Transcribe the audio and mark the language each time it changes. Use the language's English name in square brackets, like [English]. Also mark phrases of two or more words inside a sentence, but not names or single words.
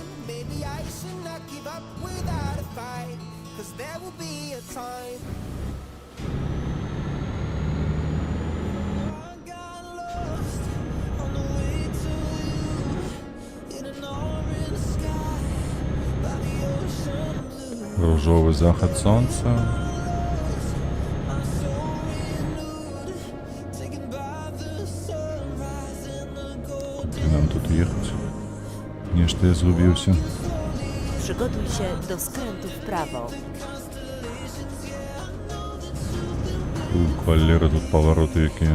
[English] Maybe I should not give up without a fight. Cause there will be a time. I got lost on the way to you in an orange sky by the ocean blue. [Belarusian] Ружовый заход солнца. [Ukrainian] Куди нам тут їхати? Ні, що я згубився. [Polish] Przygotuj się do skrętu w prawo. [Ukrainian] Валера, тут повороти які.